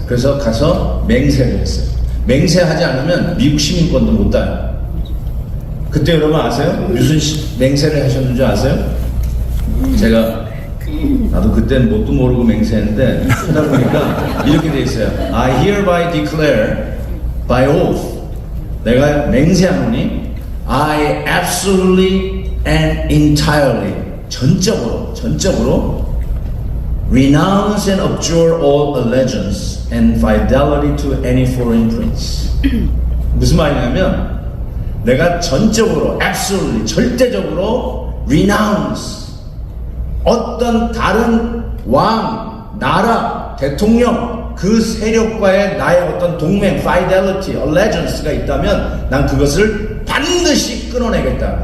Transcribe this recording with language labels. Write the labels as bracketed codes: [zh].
[ko] 그래서 가서 맹세를 했어요. 맹세하지 않으면 미국 시민권도 못 따요. 그때 여러분 아세요? 무슨 맹세를 하셨는 줄 아세요? 제가 나도 그때는 뭣도 모르고 맹세했는데 하다 보니까 이렇게 돼 있어요. [en] I hereby declare by oath, [ko] 내가 맹세하노니 [en] I absolutely and entirely, [ko] 전적으로 [en] renounce and abjure all allegiance and fidelity to any foreign prince. [ko] 무슨 말이냐면 내가 전적으로, absolutely, 절대적으로 renounce, 어떤 다른 왕, 나라, 대통령, 그 세력과의 나의 어떤 동맹, fidelity, allegiance가 있다면 난 그것을 반드시 끊어내겠다.